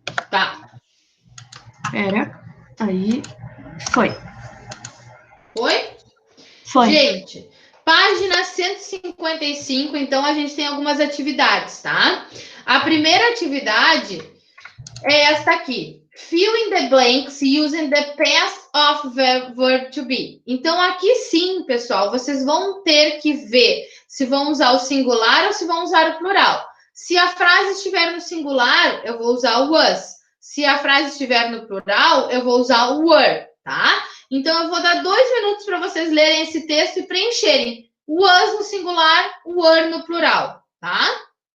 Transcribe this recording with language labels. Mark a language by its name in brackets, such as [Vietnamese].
[Portuguese] Tá. Pera, aí, foi. Foi? Foi. Gente, página 155, então a gente tem algumas atividades, tá? A primeira atividade é esta aqui. [English] Fill in the blanks using the past of verb to be. [Portuguese] Então, aqui sim, pessoal, vocês vão ter que ver se vão usar o singular ou se vão usar o plural. Se a frase estiver no singular, eu vou usar o was. Se a frase estiver no plural, eu vou usar o were, tá? Então, eu vou dar 2 minutos para vocês lerem esse texto e preencherem. Was no singular, were no plural, tá?